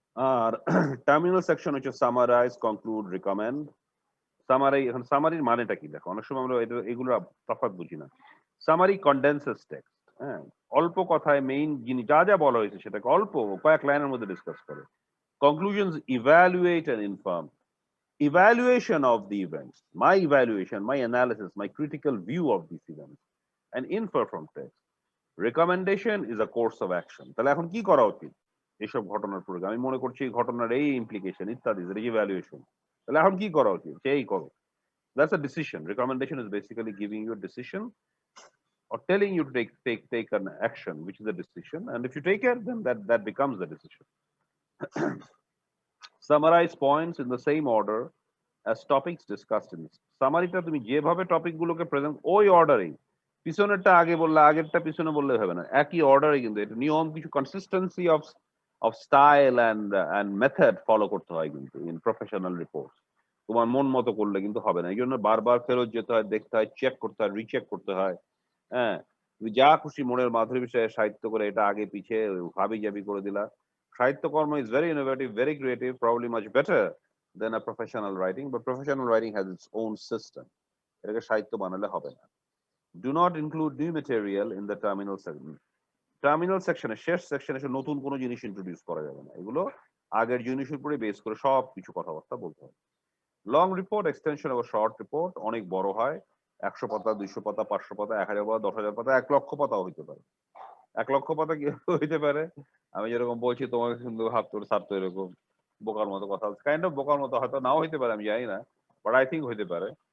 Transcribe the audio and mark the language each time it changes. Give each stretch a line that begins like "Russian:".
Bangla: আর terminal section হচ্ছে summarise, conclude, recommend. Summary, এখন সামারির মানেটা কি দেখো, অনেক সময় আমরা এগুলো তফাৎ বুঝি না।
English: Summary condenses text.
Bangla: হ্যাঁ, অল্প কথায় মেইন জিনিস যা যা বলা হয়েছে সেটাকে অল্প কয়েক লাইনের মধ্যে ডিসকাস করে।
English: Conclusions evaluate and inform. Evaluation of the events, my evaluation, my analysis, my critical view of these events, and infer from text. Recommendation is a course of action.
Bangla: তাহলে এখন কি করা উচিত এইসব ঘটনার পরে? আমি মনে করছি এই ঘটনার এই ইমপ্লিকেশন ইত্যাদি, ইভ্যালুয়েশন। তাহলে এখন কি করা উচিত? সেই করো।
English: That's a decision. Recommendation is basically giving you a decision or telling you to take an action, which is a decision. And if you take it, then that becomes the decision. Summarize points in the same order as topics discussed in this.
Bangla: সামারিটা তুমি যেভাবে topic গুলোকে present, ওই অর্ডারেই, পিছনেরটা আগে বললে আগেরটা পিছনে বললে হবে না, একই অর্ডারে। কিন্তু এটা নিয়ম, কিছু
English: consistency of style and method
Bangla: follow করতে হয় কিন্তু
English: In professional report.
Bangla: তোমার মন মতো করলে কিন্তু হবে না, এই জন্য বারবার ফেরত যেতে হয়, দেখতে হয়, চেক করতে হয়, রিচেক করতে হয়। হ্যাঁ, তুমি যা খুশি মনের মাধুরী বিষয়ে সাহিত্য করে এটা আগে পিছে হাবি জাবি করে দিলা।
English: সাহিত্যকর্ম is very innovative, very creative, probably much better than a professional writing, but professional writing has its own system.
Bangla: এটাকে সাহিত্য বানালে হবে না।
English: Do not include new material in the terminal section.
Bangla: Terminal সেকশনে, শেষ সেকশনে এসে নতুন কোনো জিনিস ইন্ট্রোডিউস করা যাবে না। এগুলো আগের জিনিসের উপরে বেস করে সব কিছু কথাবার্তা বলতে হবে। লং রিপোর্ট এক্সটেনশন এবং শর্ট রিপোর্ট অনেক বড় হয়, 100 পাতা, 200 পাতা, 500 পাতা, 1000 পাতা, 10,000 পাতা, 1 লক্ষ পাতাও হইতে পারে। 1 লক্ষ পাতা কি হইতে পারে? আমি যেরকম বলছি তোমাকে কিন্তু ভাবতে ছাড়তো এরকম বোকার মতো কথা, কাইন্ড অফ বোকার মতো, হয়তো নাও হইতে পারে, আমি জানি না,
English: but I think
Bangla: হইতে পারে।